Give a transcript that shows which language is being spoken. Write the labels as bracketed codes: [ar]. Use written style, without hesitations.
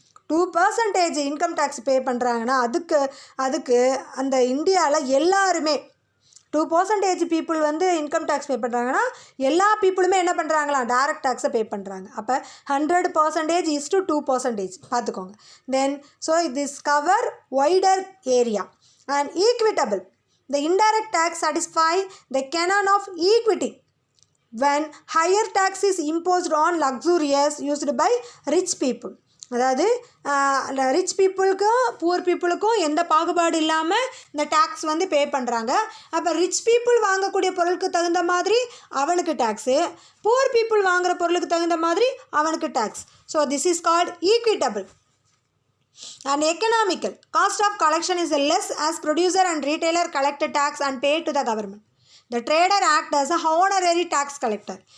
[ta] 2% income tax பே பண்ணுறாங்கன்னா அதுக்கு அந்த இந்தியாவில் எல்லாருமே 2% பீப்புள் வந்து இன்கம் டேக்ஸ் பே பண்ணுறாங்கன்னா எல்லா பீப்புளுமே என்ன பண்ணுறாங்களா டைரக்ட் டேக்ஸை பே பண்ணுறாங்க. அப்போ 100% இஸ் டு 2% பார்த்துக்கோங்க. [en] Then so this cover wider area and equitable. The indirect tax satisfy the canon of equity when higher tax is imposed on luxurious used by rich people. [ta] அதாவது rich பீப்புளுக்கும் poor பீப்புளுக்கும் எந்த பாகுபாடு இல்லாமல் இந்த tax வந்து பே பண்ணுறாங்க. அப்போ rich people வாங்கக்கூடிய பொருளுக்கு தகுந்த மாதிரி அவனுக்கு டேக்ஸு, புவர் பீப்புள் வாங்குகிற பொருளுக்கு தகுந்த மாதிரி அவனுக்கு tax. [en] So this is called equitable. And economical. Cost of collection is less as producer and retailer collect a tax and pay to the government. The trader act as a honorary tax collector.